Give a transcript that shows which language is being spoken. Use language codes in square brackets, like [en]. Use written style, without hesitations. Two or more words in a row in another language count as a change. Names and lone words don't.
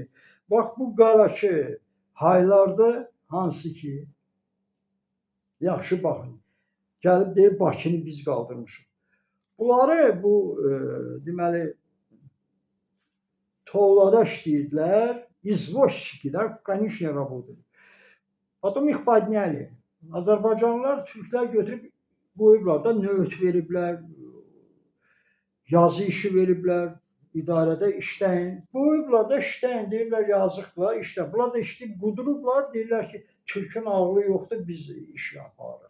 [az] Bax bu qaraçı haylarda hansı ki, yaxşı baxın, gəlib deyir, Bakını biz qaldırmışıq. Bunları bu, deməli, tovlada işləyirdilər, [ru] извозчики, конечно, работали. Потом их подняли. [az] Azərbaycanlılar, türklər götürüb qoyublar da, nöbət veriblər, yazı işi veriblər, idarədə işləyin. Qoyublar da işləyin, deyirlər yazıqlar, işlə. Bunlar da işləyib qudurublar, deyirlər ki, Türkün ağlı yoxdur, biz iş yaparıq.